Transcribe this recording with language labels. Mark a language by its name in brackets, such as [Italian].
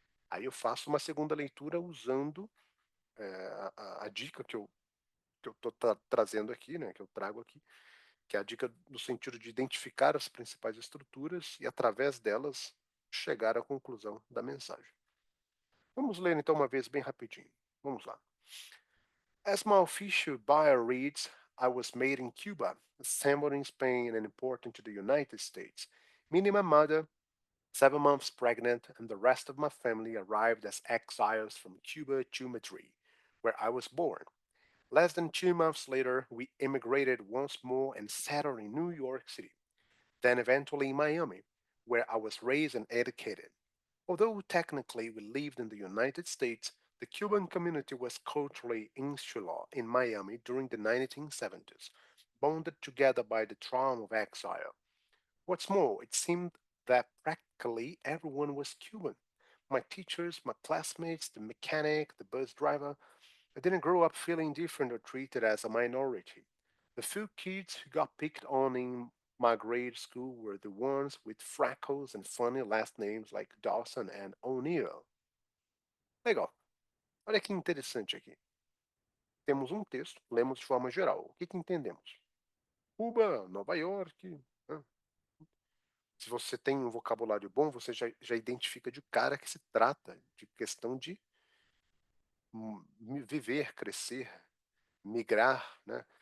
[Portuguese] Aí eu faço uma segunda leitura usando a dica que eu estou trazendo aqui, né, que eu trago aqui, que é a dica no sentido de identificar as principais estruturas e, através delas, chegar à conclusão da mensagem. Vamos ler então uma vez bem rapidinho. Vamos lá. [English] As my official bio reads, I was made in Cuba, assembled in Spain, and imported to the United States. Meaning my mother, 7 months pregnant, and the rest of my family arrived as exiles from Cuba to Madrid, where I was born. Less than 2 months later, we immigrated once more and settled in New York City, then eventually in Miami, where I was raised and educated. Although technically we lived in the United States, the Cuban community was culturally insular in Miami during the 1970s, bonded together by the trauma of exile. What's more, it seemed that practically everyone was Cuban. My teachers, my classmates, the mechanic, the bus driver. I didn't grow up feeling different or treated as a minority. The few kids who got picked on in my grade school were the ones with freckles and funny last names like Dawson and O'Neill. [Portuguese] Legal. Olha que interessante aqui. Temos um texto, lemos de forma geral. O que entendemos? Cuba, Nova York. Né? Se você tem um vocabulário bom, você já identifica de cara que se trata de questão de viver, crescer, migrar, né?